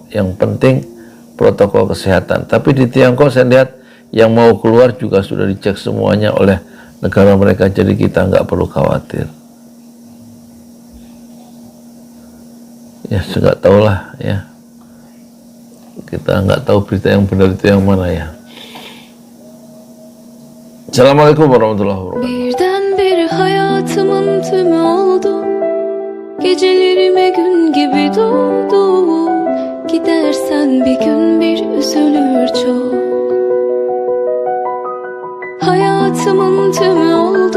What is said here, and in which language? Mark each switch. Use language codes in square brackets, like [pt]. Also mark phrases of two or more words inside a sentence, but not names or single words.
[id] Yang penting protokol kesehatan. Tapi di Tiongkok saya lihat yang mau keluar juga sudah dicek semuanya oleh negara mereka, jadi kita nggak perlu khawatir. Ya, saya nggak tahu lah ya. Kita nggak tahu berita yang benar itu yang mana ya. [ar] السلام عليكم ورحمة الله وبركاته. [tr] Birdenbire hayatımın tümü oldu. Gecelerime gün gibi doğdu. Gidersen bir gün bir üzülür çok. Hayatımın tümü oldu.